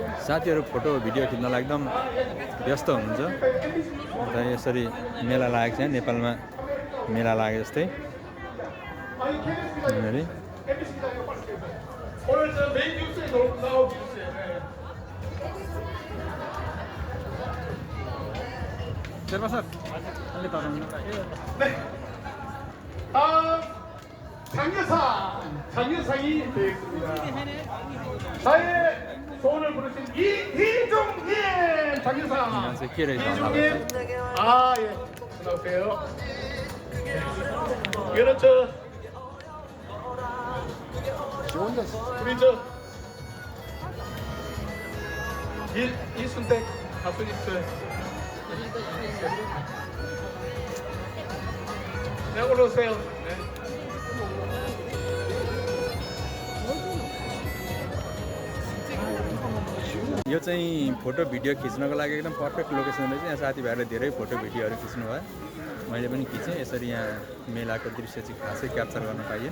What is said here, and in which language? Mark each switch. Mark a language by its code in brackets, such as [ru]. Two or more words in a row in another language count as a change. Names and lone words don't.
[ne] साथीहरू फोटो भिडियो खिच्नलाई एकदम व्यस्त हुनुहुन्छ र यसरी मेला लागेको छ नेपालमा मेला लागे जस्तै यहाँनिर शेर्पा सर अलि तराउनु [ko] 장유상이 되겠습니다. 저의 소원을 부르신 이중인 장유상. [ne] मान्छे के रहेछ होला [ko] 이중인. 아 예. 나오세요. 이거는 우리 이순택 가수님 네, 올라오세요. 네. [ne] यो चाहिँ फोटो भिडियो खिच्नको लागि एकदम [en] perfect location [ne] रहेछ। यहाँ साथीभाइहरूले धेरै फोटो भिडियोहरू खिच्नु भयो, मैले पनि खिचेँ। यसरी यहाँ मेलाको दृश्य चाहिँ खासै क्याप्चर गर्न पाइएन।